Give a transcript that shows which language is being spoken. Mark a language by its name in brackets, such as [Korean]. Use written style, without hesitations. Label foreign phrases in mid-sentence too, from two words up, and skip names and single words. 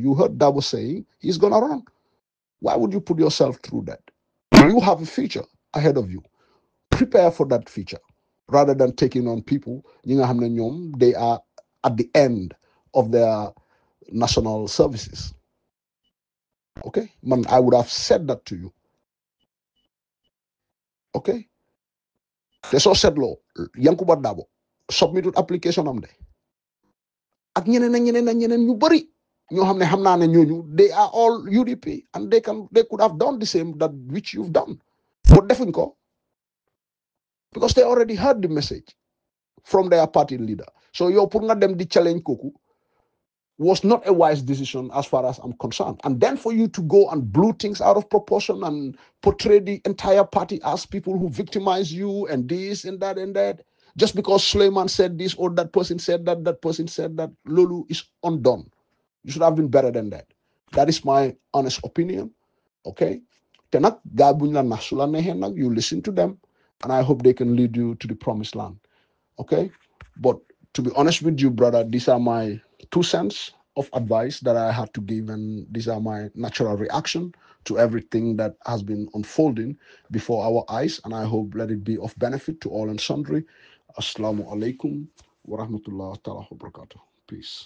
[English] You heard Dabo saying he's gonna run. Why would you put yourself through that? You have a future ahead of you. Prepare for that future rather than taking on people [Wolof] ñi nga xam ne ñoom [English] they are at the end of their national services. Okay, man, I would have said that to you. Okay, [Wolof] te soo seetloo [English] Yankuba Dabo submitted application [Wolof] am de ak ñeneen ak ñeneen ak ñeneen ñu bëri ñoo xam ne xam naa ne ñooñu [English] they are all UDP and they could have done the same that which you've done [Wolof] but defuñ ko [English] because they already heard the message from their party leader. [Wolof] So yow pour nga dem di challenge kooku [English] was not a wise decision as far as I'm concerned. And then for you to go and blow things out of proportion and portray the entire party as people who victimize you and this and that and that, just because Sulayman said this or that person said that, that person said that, Lulu is undone. You should have been better than that. That is my honest opinion. Okay? [Wolof] Te nag gaa buñ la nax su la neexee nag [English] you listen to them and I hope they can lead you to the promised land. Okay? But to be honest with you, brother, these are my 2 cents of advice that I had to give, and these are my natural reaction to everything that has been unfolding before our eyes, and I hope let it be of benefit to all and sundry. [Arabic] السلام عليكم ورحمة الله وبركاته. [English] Peace.